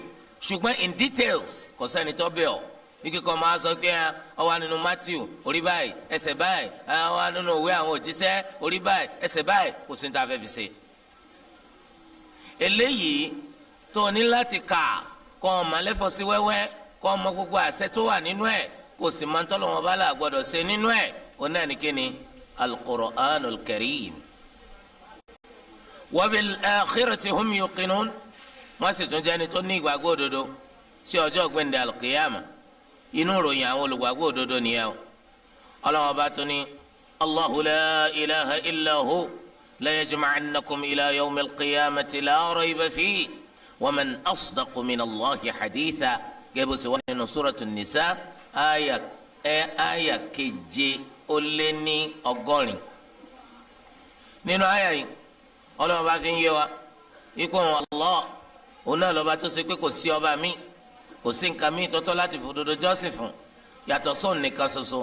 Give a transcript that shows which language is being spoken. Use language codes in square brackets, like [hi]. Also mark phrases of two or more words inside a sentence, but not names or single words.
[yo] ṣùgbọ́n [en] in details [yo] kò sẹ́ni tó bẹ̀ ọ́ ike kan máa sọ pé ó wà nínú Matthew orí báyìí ẹsẹ̀ báyìí, ó wà nínú ìwé àwọn òjíṣẹ́ orí báyìí ẹsẹ̀ báyìí, kò sí ní ta fẹ́ fi ṣe. eléyìí tó ní láti kà kọ́ ọmọ lẹ́fọ̀ sí wẹ́wẹ́ kọ́ ọmọ gbogbo àṣẹ tó wà nínú ẹ̀ kò sì máa ń tọ́lọ̀ wọn bá là gbọ́dọ̀ ṣe nínú ẹ̀ ó náà ní kíni [ar] القرآن الكريم. وبالآخرة هم يوقنون [yo] wọ́n sì tún jẹ́ni tó ní ìgbàgbọ́ òdodo sí ọjọ́ gbẹ̀ndẹ̀ al-qiyama inú ìròyìn àwọn olùgbàgbọ́ òdodo nìyẹn o. ọlọ́wọ́n bá tún ní [ar] الله لا إله إلا هو ليجمعنكم إلى يوم القيامة لا ريب فيه ومن أصدق من الله حديثا [yo] gẹ́gẹ́ sọ wọ́n nínú [ar] سورة النساء [yo] aya keje ó lé ní ọgọ́rin. nínú aya yìí ọlọ́wọ́n bá fi ń yé wa ikú wọn Allah òun náà lọ́ba tó ṣe pé kò sí ọba mi kò sí nǹkan mi tọ́tọ́ láti fòdodo jọ́sìn fún yàtọ̀ sóun nìkan ṣoṣo.